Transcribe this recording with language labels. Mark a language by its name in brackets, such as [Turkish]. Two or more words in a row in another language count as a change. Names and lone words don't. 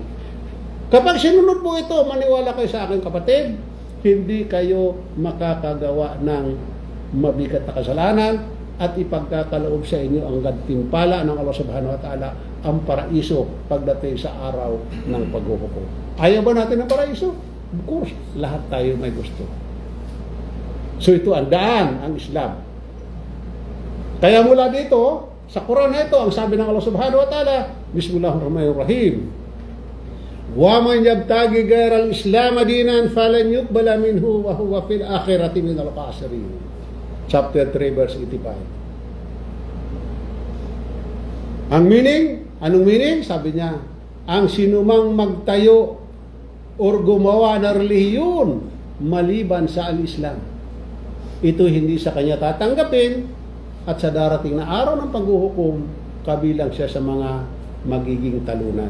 [Filipino] Kapag sinunod mo ito, maniwala kayo sa akin kapatid, hindi kayo makakagawa ng mabigat na kasalanan at ipagkakaloob sa inyo ang gantimpala ng [Arabic] الله سبحانه وتعالى, [Filipino] ang paraiso pagdating sa araw ng paghuhukom. Ayaw ba natin ng paraiso? [English] Of course, [Filipino] lahat tayo may gusto. So ito ang daan, ang Islam. Kaya mula dito, sa Quran na ito, ang sabi ng [Arabic] الله سبحانه وتعالى, [Filipino] Bismillahirrahmanirrahim. [Arabic] ومن يبتغ غير الإسلام دينا فلن يقبل منه وهو في الآخرة من الخاسرين. [English] Chapter 3 verse 85. [Filipino] Ang meaning, anong meaning? Sabi niya, ang sinumang magtayo or gumawa ng relihiyon maliban sa al-Islam, ito hindi sa kanya tatanggapin, at sa darating na araw ng paghuhukom, kabilang siya sa mga magiging talunan.